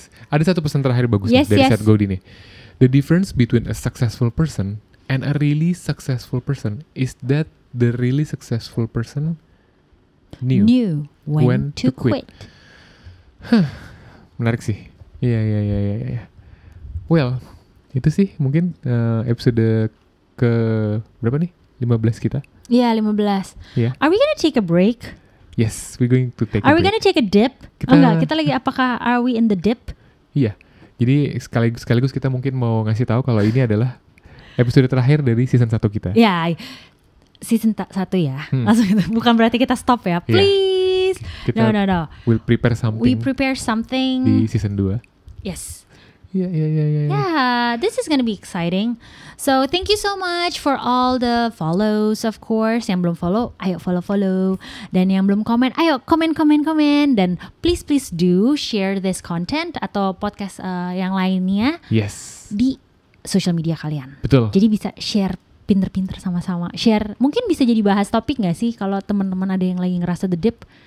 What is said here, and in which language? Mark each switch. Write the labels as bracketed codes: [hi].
[id] Ada satu pesan terakhir bagus dari Seth Godin nih. [en] The difference between a successful person and a really successful person is that the really successful person knew when to quit. [id] Menarik sih. Iya. Well, itu sih mungkin episode ke berapa nih? 15 kita. Iya, 15. [en] Yeah. Are we gonna take a break? Yes, we're going to take a break. Are we gonna take a dip? [id] Enggak, kita lagi apakah [en] are we in the dip? [id] Iya. Jadi sekaligus kita mungkin mau ngasih tahu kalau ini adalah episode terakhir dari season 1 kita. Ya, season 1 ya. Langsung itu. Bukan berarti kita stop ya. Please. Kita [en] no. We'll prepare something. We prepare something. [id] Di season 2. [en] Yes. Yeah. Yeah, this is gonna be exciting. So thank you so much for all the follows, of course. [id] Yang belum follow, ayo follow. Dan yang belum komen, ayo komen. Dan [en] please do share this content [id] atau podcast yang lainnya. [en] Yes. [id] Di social media kalian. Betul. Jadi bisa share pinter-pinter sama-sama. Share, mungkin bisa jadi bahas topik nggak sih kalau teman-teman ada yang lagi ngerasa the dip.